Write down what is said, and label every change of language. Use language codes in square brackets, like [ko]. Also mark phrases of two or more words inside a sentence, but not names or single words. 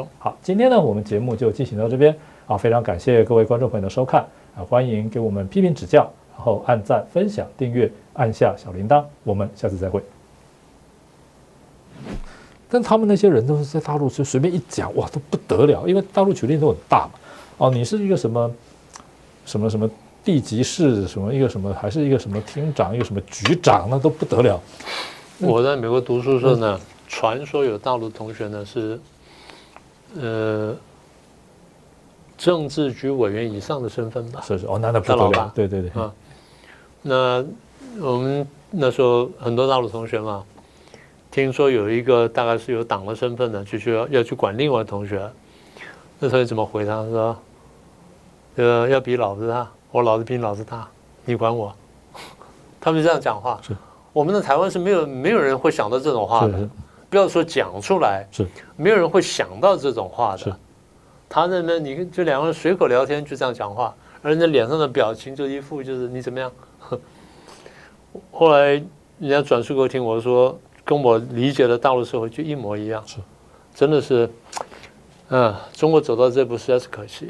[zh] 好，今天呢，我們節目就進行到這邊非常感謝各位觀眾朋友的收看歡迎給我們批評指教，然後按讚、分享、訂閱，按下小鈴鐺。我們下次再會。但他們那些人都是在大陸就隨便一講，哇，都不得了，因為大陸權力都很大嘛。你是一個什麼什麼什麼地級市什麼一個什麼，還是一個什麼廳長，一個什麼局長，那都不得了。我在美國讀書的时候呢，傳說有大陸同學呢是，政治局委員以上的身份吧？是哦，那不得了，对对对。那我們那時候很多大陸同學嘛，聽說有一個大概是有黨的身份的，就需要去管另外的同學。那同學怎麼回他？說，要比老子大，我老子比你老子大，你管我？他們就這樣講話。我們的台灣是沒有人會想到這種話的，不要說講出來，沒有人會想到這種話的。他那邊你就兩個人隨口聊天就這樣講話，而人家臉上的表情就一副就是你怎麼樣？後來人家轉述給我聽，我說跟我理解的大陸社會就一模一樣，真的是，中國走到這步實在是可惜。